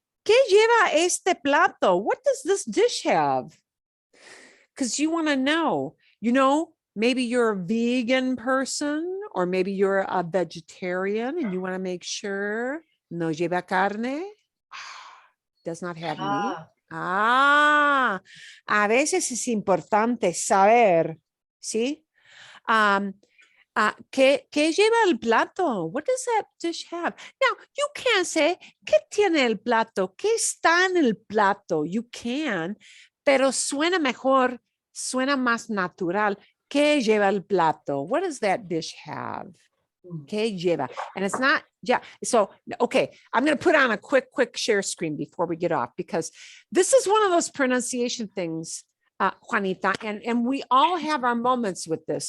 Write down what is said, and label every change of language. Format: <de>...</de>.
<es>¿Qué lleva este plato?</es> <en>What does this dish have? Because you want to know, maybe you're a vegan person, or maybe you're a vegetarian and you want to make sure</en> <es>no lleva carne,</es> <en>does not have meat.</en> <es>A veces es importante saber, ¿sí? ¿Qué lleva el plato?</es> <en>What does that dish have? Now, you can't say,</en> <es>¿qué tiene el plato? ¿Qué está en el plato?</es> <en>You can,</en> <es>pero suena mejor, suena más natural. ¿Qué lleva el plato?</es> <en>What does that dish have?</en> <es>¿Qué lleva?</es> <en>And it's not, so, okay, I'm going to put on a quick share screen before we get off, because this is one of those pronunciation things, Juanita, and we all have our moments with this.</en>